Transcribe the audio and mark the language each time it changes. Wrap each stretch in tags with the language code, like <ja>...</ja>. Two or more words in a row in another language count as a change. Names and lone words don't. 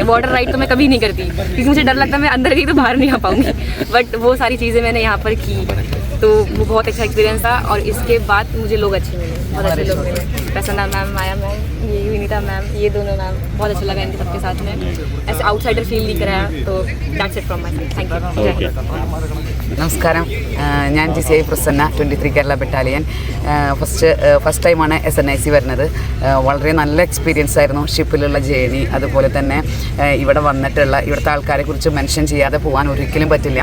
<hi>वाटर राइड तो मैं कभी नहीं करती क्योंकि मुझे डर लगता है मैं अंदर गई तो बाहर नहीं आ पाऊँगी, बट वो सारी चीज़ें मैंने यहाँ पर की, तो वो बहुत अच्छा एक्सपीरियंस था। और इसके बाद मुझे लोग अच्छे मिले, बहुत अच्छे लोग मिले। प्रसन्ना मैम, माया मैम, ये विनीता मैम, ये दोनों मैम, बहुत अच्छा लगा इनके सबके साथ में। ऐसे आउटसाइडर फील नहीं कराया, तो</hi> <en>that's it from my side. thank you.</en> <ml>നമസ്കാരം, ഞാൻ GCI പ്രസന്ന, 23 കേരള ബറ്റാലിയൻ. ഫസ്റ്റ് ടൈമാണ് SNIC വരുന്നത്. വളരെ നല്ല എക്സ്പീരിയൻസ് ആയിരുന്നു ഷിപ്പിലുള്ള ജേർണി. അതുപോലെ തന്നെ ഇവിടെ വന്നിട്ടുള്ള ഇവിടുത്തെ ആൾക്കാരെ കുറിച്ച് മെൻഷൻ ചെയ്യാതെ പോകാൻ ഒരിക്കലും പറ്റില്ല.</ml>